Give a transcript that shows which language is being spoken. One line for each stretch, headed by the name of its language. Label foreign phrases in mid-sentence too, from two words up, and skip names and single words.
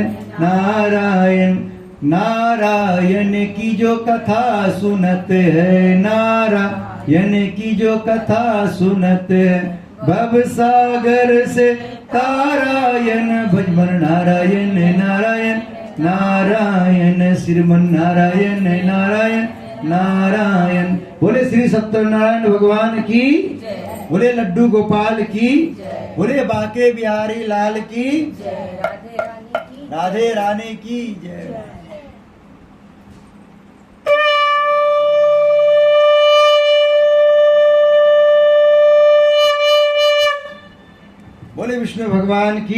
Hindi: नारायण नारायण की जो कथा सुनत है नारायण की जो कथा सुनत है भव सागर से तारायण भजमन नारायण नारायण नारायण श्रीमन नारायण नारायण नारायण। बोले श्री सत्यनारायण भगवान की, बोले लड्डू गोपाल की, बोले बाके बिहारी लाल की, राधे रानी की जय। बोले विष्णु भगवान की।